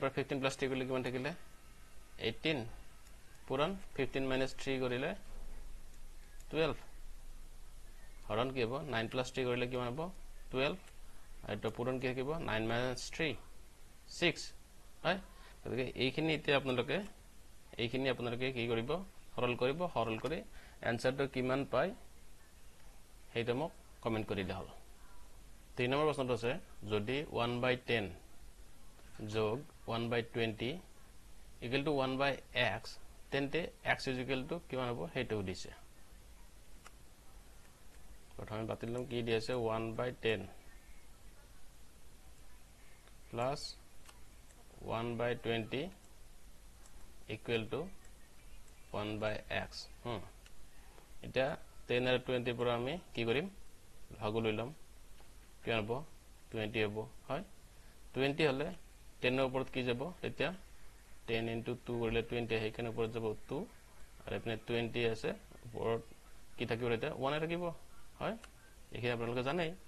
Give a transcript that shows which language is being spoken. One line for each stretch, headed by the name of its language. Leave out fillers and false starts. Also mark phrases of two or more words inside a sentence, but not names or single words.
Assamese: পৰা 15 + 3 কৰিলে কিমান থাকিলে 18 পূৰণ 15 - 3 কৰিলে 12 হৰণ কি হ'ব 9 + 3 কৰিলে কিমান হ'ব 12 আৰু পূৰণ কি থাকিব 9 - 3 6 হয় গতিকে এইখিনি এতিয়া আপোনালোকে কি কৰিব সৰল কৰি এনসাৰটো কিমান পায় সেইটো মোক কমেন্ট কৰি দিলে হ'ল 3 নম্বৰ প্ৰশ্নটো আছে যদি 1/10 যোগ 1/20
English: equal to
Assamese: 1/x তেন্তে
English: x is equal to
Assamese: কিমান হ'ব হেতু দিছে প্ৰথমে বাতিলম কি দি আছে 1/10 plus 1/20
English: equal to
Assamese: 1/x এটা 10 আৰু 20 পৰা আমি কি কৰিম ভাগ লৈ লম কি হ'ব 20 হ'ব হয় 20 হলে 10 ৰ ওপৰত কি যাব এতিয়া 10 into 2 কৰিলে 20 আহে কেনে ওপৰত যাব 2 আৰু এপিনে 20 আছে ওপৰত কি থাকিব এতিয়া 1 থাকিব হয় এখিনি আপোনালোকে জানে